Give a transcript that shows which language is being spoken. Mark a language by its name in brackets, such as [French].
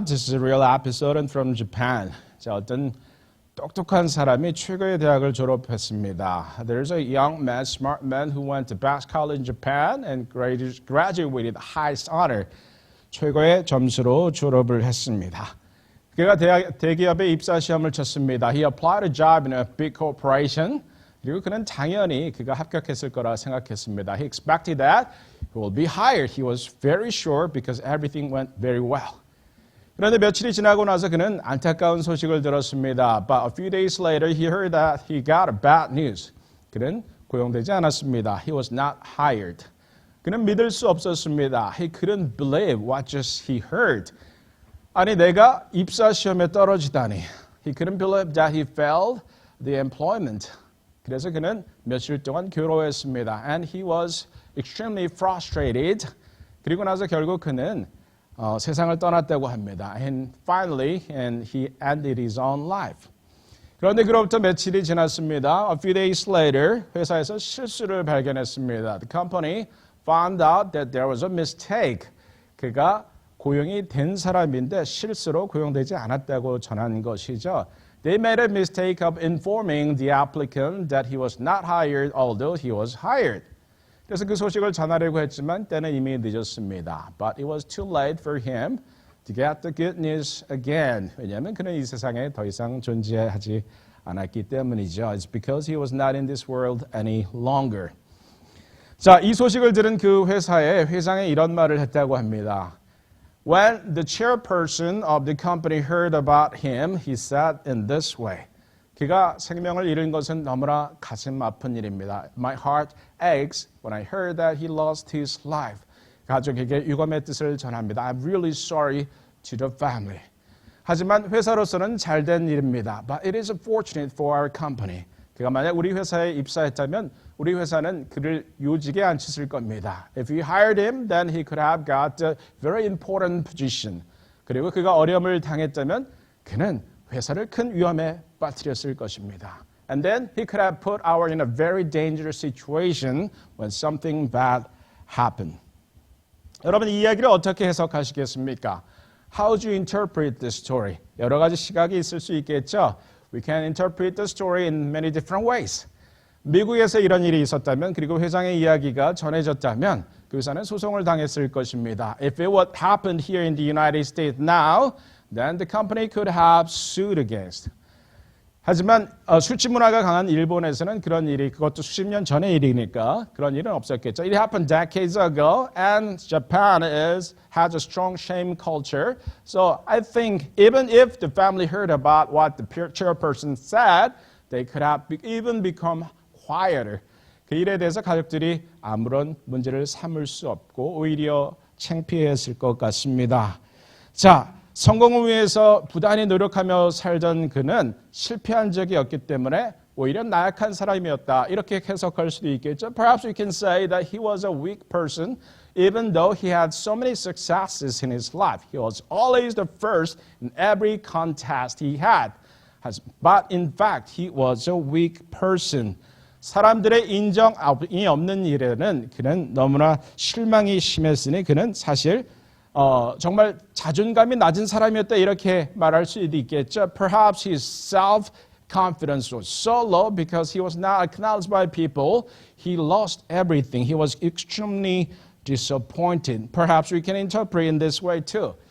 [English] This is a real episode from Japan. [Korean] 자, 어떤 똑똑한 사람이 최고의 대학을 졸업했습니다. [English] There's a young man, smart man who went to best college in Japan and graduated with the highest honor. [Korean] 최고의 점수로 졸업을 했습니다. 그가 대기업에 입사 시험을 쳤습니다. [English] He applied a job in a big corporation. [Korean] 그리고 그는 당연히 그가 합격했을 거라 생각했습니다. [English] He expected that he will be hired. He was very sure because everything went very well. [Korean] 그런데 며칠이 지나고 나서 그는 안타까운 소식을 들었습니다. [English] But a few days later, he heard that he got a bad news. [Korean] 그는 고용되지 않았습니다. [English] He was not hired. [Korean] 그는 믿을 수 없었습니다. [English] He couldn't believe what just he heard. [Korean] 아니, 내가 입사 시험에 떨어지다니. [English] He couldn't believe that he failed the employment. [Korean] 그래서 그는 며칠 동안 괴로워했습니다. [English] And he was extremely frustrated. [Korean] 그리고 나서 결국 그는 세상을 떠났다고 합니다. [English] And finally, he ended his own life. [Korean] 그런데 그로부터 며칠이 지났습니다. [English] A few days later, [Korean] 회사에서 실수를 발견했습니다. [English] The company found out that there was a mistake. [Korean] 그가 고용이 된 사람인데 실수로 고용되지 않았다고 전한 것이죠. [English] They made a mistake of informing the applicant that he was not hired, although he was hired. [Korean] 그래서 그 소식을 전하려고 했지만 때는 이미 늦었습니다. [English] But it was too late for him to get the good news again. [Korean] 왜냐하면 그는 이 세상에 더 이상 존재하지 않았기 때문이죠. [English] It's because he was not in this world any longer. [Korean] 자, 이 소식을 들은 그 회사의 회장이 이런 말을 했다고 합니다. [English] When the chairperson of the company heard about him, he said in this way. [Korean] 그가 생명을 잃은 것은 너무나 가슴 아픈 일입니다. [English] My heart aches when I heard that he lost his life. [Korean] 가족에게 유감의 뜻을 전합니다. [English] I'm really sorry to the family. [Korean] 하지만 회사로서는 잘된 일입니다. [English] But it is unfortunate for our company. [Korean] 그가 만약 우리 회사에 입사했다면 우리 회사는 그를 요직에 앉혔을 겁니다. [English] If we hired him, then he could have got a very important position. [Korean] 그리고 그가 어려움을 당했다면 그는 회사를 큰 위험에 빠뜨렸을 것입니다. [English] And then he could have put our in a very dangerous situation when something bad happened. [Korean] 여러분 이 이야기를 어떻게 해석하시겠습니까? [English] How do you interpret this story? [Korean] 여러 가지 시각이 있을 수 있겠죠. [English] We can interpret the story in many different ways. [Korean] 미국에서 이런 일이 있었다면 그리고 회장의 이야기가 전해졌다면 그 회사는 소송을 당했을 것입니다. [English] If it would happen here in the United States now, then the company could have sued against. [Korean] 하지만 술집 문화가 강한 일본에서는 그런 일이 그것도 수십 년 전의 일이니까 그런 일은 없었겠죠. [English] It happened decades ago, and Japan has a strong shame culture. So I think even if the family heard about what the chairperson said, they could have even become quieter. [Korean] 그 일에 대해서 가족들이 아무런 문제를 삼을 수 없고 오히려 창피했을 것 같습니다. 자, 성공을 위해서 부단히 노력하며 살던 그는 실패한 적이 없기 때문에 오히려 나약한 사람이었다. 이렇게 해석할 수도 있겠죠. [English] Perhaps we can say that he was a weak person even though he had so many successes in his life. He was always the first in every contest he had. But in fact, he was a weak person. 사람들의 인정이 없는 일에는 그는 너무나 실망이 심했으니 그는 사실 정말 자존감이 낮은 사람이었다 이렇게 말할 수도 있겠죠. Perhaps his self-confidence was so low because he was not acknowledged by people. He lost everything. He was extremely disappointed. Perhaps we can interpret in this way too.